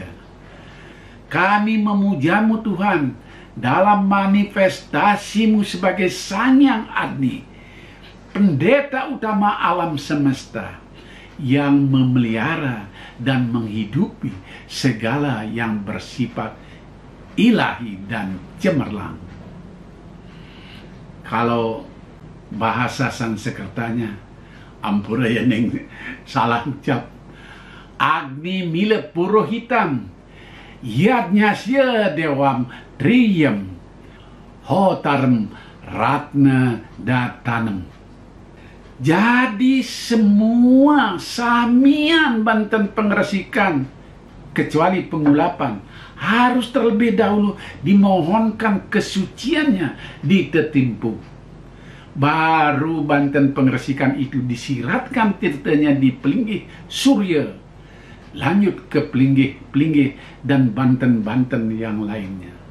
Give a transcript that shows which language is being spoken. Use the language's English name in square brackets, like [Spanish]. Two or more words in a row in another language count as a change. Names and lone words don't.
[Indonesian] Kami memujamu Tuhan dalam manifestasimu sebagai Sang Hyang Agni, pendeta utama alam semesta, yang memelihara dan menghidupi segala yang bersifat ilahi dan cemerlang. Kalau bahasa Sanskertanya, ampura ya neng salah ucap, [Sanskrit] Agni mila purohitam, yadnya sia dewam triyam, hotarm ratna datanam. [Indonesian] Jadi semua samian Banten Pengeresikan kecuali pengulapan harus terlebih dahulu dimohonkan kesuciannya di tetimpuk. Baru Banten Pengeresikan itu disiratkan tirtanya di Pelinggih Surya, lanjut ke Pelinggih dan Banten-Banten yang lainnya.